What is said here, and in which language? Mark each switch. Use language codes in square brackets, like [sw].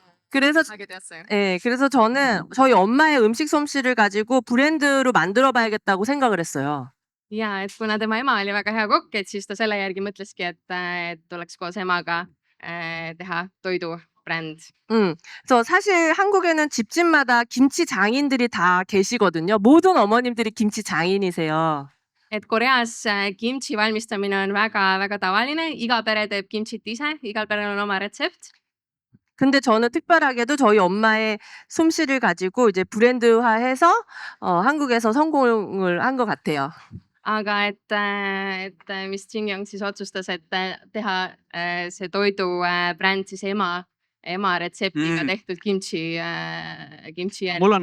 [ko] 그래서 저는 저희 엄마의 음식 솜씨를 가지고 브랜드로 만들어 봐야겠다고 생각을 했어요. [et] ja et kuna tema ema oli väga hea kokk, et siis ta selle järgi mõtleski, et tuleks koos emaga teha toidubränd. [ko] 그래서 사실 한국에는 집집마다 김치 장인들이 다 계시거든요. 모든 어머님들이 김치 장인이세요. [et] et Koreas kimchi valmistamine on väga-väga tavaline, iga pere teeb kimchit ise, igal perel on oma retsept. [ko] 근데 저는 특별하게도 저희 엄마의 솜씨를 가지고 이제 브랜드화해서 한국에서 성공을 한 것 같아요. [et] aga et Miss Jin Young siis otsustas, et teha see toidubränd siis ema retseptiga tehtud kimchi järgi.